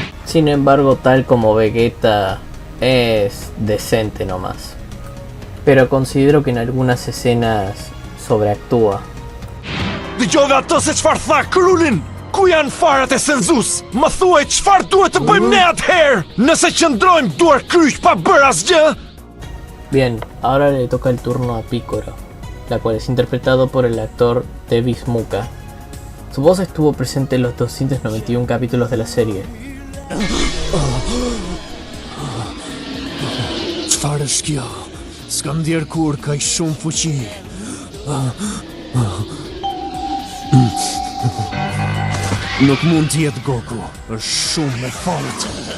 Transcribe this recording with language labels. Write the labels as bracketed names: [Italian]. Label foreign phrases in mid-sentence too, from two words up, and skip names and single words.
[Spanish] Sin embargo, tal como Vegeta, es decente nomás. Pero considero que en algunas escenas sobreactúa. [Albanian] Dëgjove atë se çfarë tha Krulin! Ku janë farat e Senzus? Më thuaj çfarë duhet të bëjmë ne atëherë? Nëse qëndrojmë duar kryq pa bërë asgjë? [Spanish] Bien, ahora le toca el turno a Picoro, la cual es interpretado por el actor Davis Muka. Su voz estuvo presente en los 291 capítulos de la serie. [Albanian] Çfarë është kjo? S'kam ndjer kur kaq shumë fuqi. Nuk mund të jetë Goku, është shumë me fortë.